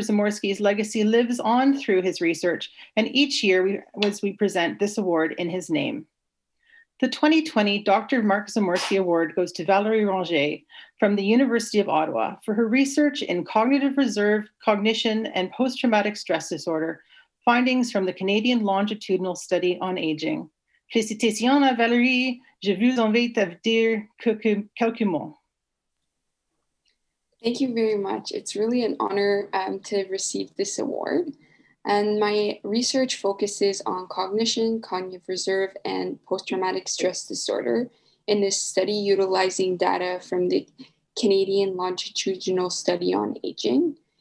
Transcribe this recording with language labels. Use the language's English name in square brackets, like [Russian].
[English] Zamorsky's legacy lives on through his research, and each year we present this award in his name. The 2020 Dr. Mark Zamorsky Award goes to Valérie Ranger from the University of Ottawa for her research in cognitive reserve, cognition, and post-traumatic stress disorder, findings from the Canadian Longitudinal Study on Aging. [French] Félicitations à Valérie, je vous invite à dire quelques mots. [English] Thank you very much. It's really an honor to receive this award. And my research focuses on cognition, cognitive reserve, and post-traumatic stress disorder in this study utilizing data from the Canadian Longitudinal Study on Aging.